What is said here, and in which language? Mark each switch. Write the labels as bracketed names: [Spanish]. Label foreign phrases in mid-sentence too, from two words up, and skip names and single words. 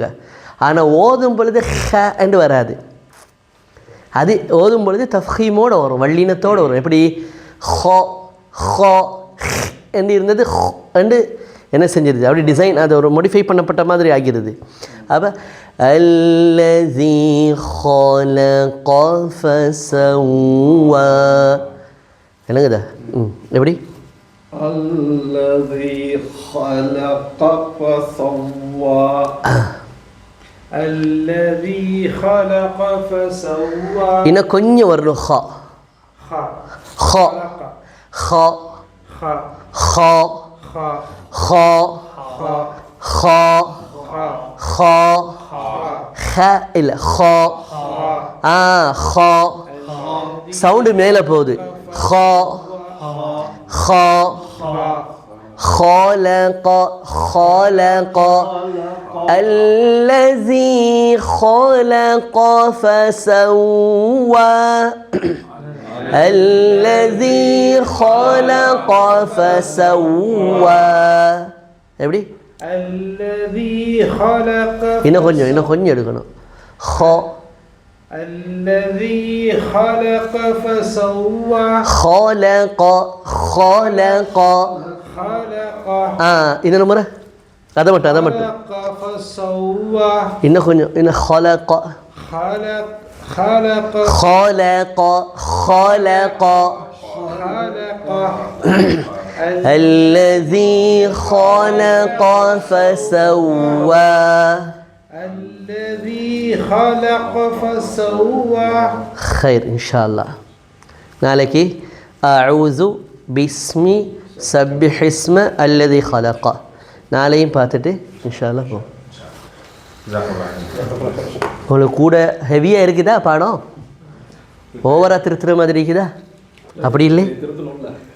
[Tamil] ஆனால் ஓதும் பொழுது ஹ என்று வராது. அது ஓதும் பொழுது தஃப்ஹீமோடு வரும், வல்லினத்தோடு வரும். எப்படி ஹோ ஹோ என்று இருந்தது என்று என்ன செஞ்சிருது, அப்படி டிசைன் அது ஒரு மாடிஃபை பண்ணப்பட்ட மாதிரி ஆகிறது. அப்போ [Arabic] الذي خلق فسوى [Tamil] என்னங்குதா எப்படி [Arabic] الذي خلق فسوى الذي خلق فسوى [Tamil] இன்னும் கொஞ்சம் வரணும். ஹ ஹ ஹ ஹ خ خ خ خ இல்லை خ خ சவுண்டு மேலே போகுது. [Arabic] خ خ خلق الذي خلق فسوى الذي خلق فسوى எப்படி الذي خلق [Tamil] இன்னும் கொஞ்சம் எடுக்கணும். [Arabic] الذي خلق فسوى [Tamil] خلق இன்னொரு முறை அதை மட்டும் [Arabic] فسوى [Tamil] இன்னும் கொஞ்சம் [Arabic] خلق الذي خلق فسوى الذي خلق فسوى خير إن شاء الله. நாளைக்கு أعوذ باسم سبح اسم الذي خلق [Tamil] நாளையும் பார்த்துட்டு இன்ஷால்லா போ. உங்களுக்கு கூட ஹெவியாக இருக்குதா பாடம்? ஓவராக திருத்துற மாதிரி இருக்குதா? அப்படி இல்லை.